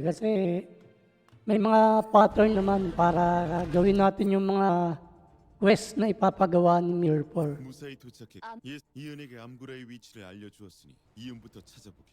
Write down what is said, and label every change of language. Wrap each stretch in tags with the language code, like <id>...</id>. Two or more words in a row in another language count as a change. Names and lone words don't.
<tl>Kasi may mga pattern naman para gawin natin yung mga quest na ipapagawa ni Mirror.</tl> <ko>무사히 도착해. 이은에게 암구라의 위치를 알려주었으니 이은부터 찾아보게.</ko>